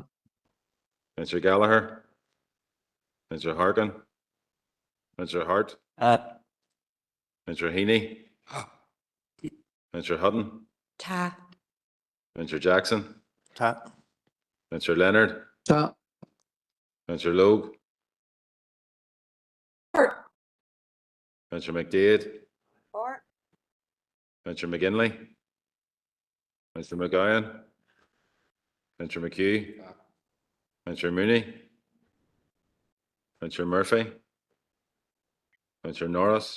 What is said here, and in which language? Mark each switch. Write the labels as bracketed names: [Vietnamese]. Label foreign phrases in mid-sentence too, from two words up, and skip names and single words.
[English] Councillor Gallagher. Councillor Harkin. Councillor Hart. Councillor Heaney. Councillor Hutton. Ta. Councillor Jackson. Ta. Councillor Leonard. Ta. Councillor Logue. For. Councillor McDade. For. Councillor McGinley. Councillor McGowan. Councillor McHugh. Councillor Mooney. Councillor Murphy. Councillor Norris.